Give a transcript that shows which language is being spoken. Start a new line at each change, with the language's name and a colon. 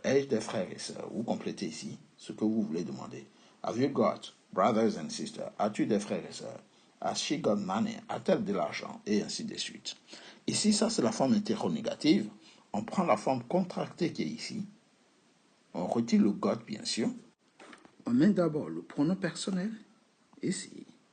French: Ai-je des frères et sœurs? Vous complétez ici ce que vous voulez demander.
English: Have you got brothers and sisters?
French: As-tu des frères et sœurs?
English: Has she got money?
French: A-t-elle de l'argent? Et ainsi de suite. Ici, ça c'est la forme interrogative. On prend la forme contractée qui est ici. On retire le got, bien sûr. On met d'abord le pronom personnel, ici.